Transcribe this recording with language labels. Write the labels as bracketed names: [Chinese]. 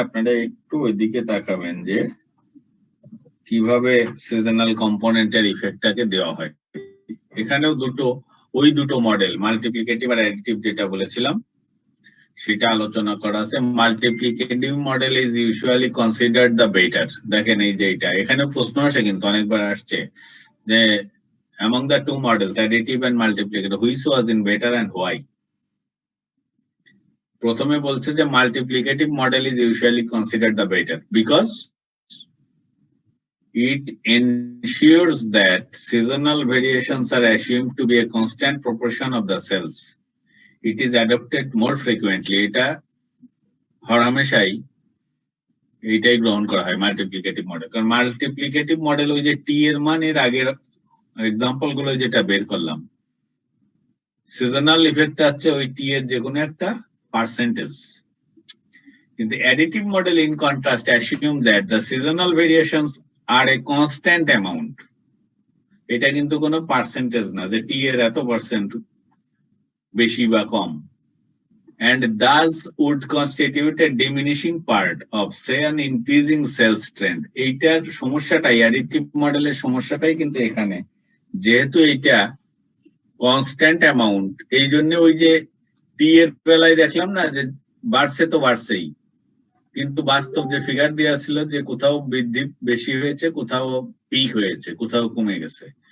[Bangla] আপনারা একটু ওইদিকে তাকাবেন যে কিভাবে সিজনাল কম্পোনেন্টের ইফেক্টটাকে দেওয়া হয়। এখানেও ওই দুটো মডেল, মাল্টিপ্লিকেটিভ আর অ্যাডিটিভ যেটা বলেছিলাম সেটা আলোচনা করা আছে। [English] Multiplicative model is usually considered the better. [Bangla] দেখেন এই যে এটা, এখানে প্রশ্ন আসে কিন্তু অনেকবার আসছে যে [English] among the two models, additive and multiplicative, which was in better and why? [Bangla] প্রথমে বলছে যে [English] Multiplicative model is usually considered the better because it ensures that seasonal variations are assumed to be a constant proportion of the cells. It is adopted more frequently. [Bangla] এটা হরহামেশাই এইটাই গ্রহণ করা হয় multiplicative model. কারণ multiplicative model ওই যে টি এর মান, এর আগের এক্সাম্পল গুলো যেটা বের করলাম, সিজনাল ইফেক্ট হচ্ছে ওই টি এর যে কোনো একটা পার্সেন্টেজ। [English] কিন্তু additive model in contrast assume that the seasonal variations are a constant amount. [Bangla] এটা কিন্তু কোনো পার্সেন্টেজ না যে টি এর এত পার্সেন্ট বেশি বা কম। [English] and thus would constitute a diminishing part of say an increasing sales trend. [Bangla] এইটার সমস্যাটাই, অ্যাডিটিভ মডেলের সমস্যাটাই কিন্তু এখানে, যেহেতু এইটা কনস্ট্যান্ট অ্যামাউন্ট, এই জন্য ওই যে টি এর বেলায় দেখলাম না যে বাড়ছে তো বাড়ছেই, কিন্তু বাস্তব যে ফিগার দেওয়া ছিল যে কোথাও বৃদ্ধি বেশি হয়েছে, কোথাও পিক হয়েছে, কোথাও কমে গেছে।